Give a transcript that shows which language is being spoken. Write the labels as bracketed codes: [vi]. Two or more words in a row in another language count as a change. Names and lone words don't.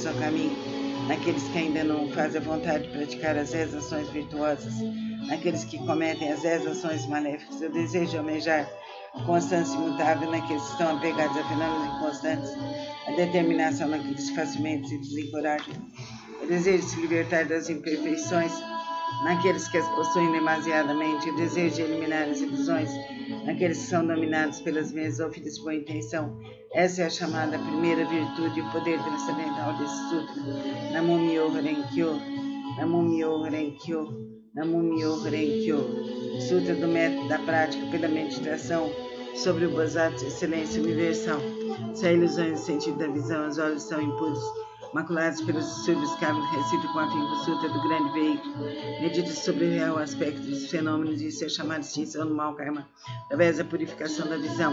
[pt] ao caminho, naqueles que ainda não fazem a vontade de praticar as 10 ações virtuosas, naqueles que cometem as 10 ações maléficas, o desejo de almejar a constância imutável naqueles que estão apegados a fenômenos inconstantes, a determinação naqueles que facilmente se desencorajam, o desejo de se libertar das imperfeições naqueles que as possuem demasiadamente, o desejo de eliminar as ilusões naqueles que são dominados pelas mesmas ou filhos de boa intenção. Essa é a chamada primeira virtude e o poder transcendental desse sutra. [ja] Namo Myo Horen Kyo, Namo Myo Horen Kyo, Namo Myo Horen Kyo. [pt] Sutra do método da prática pela meditação sobre o Bodhisattva de excelência universal. Se há ilusões no sentido da visão, os olhos são impuros, maculados pelos distúrbios kármicos, recita com afinco o sutra do grande veículo, medita sobre o real aspecto dos fenômenos, e isso é chamada extinção do mau karma, através da purificação da visão.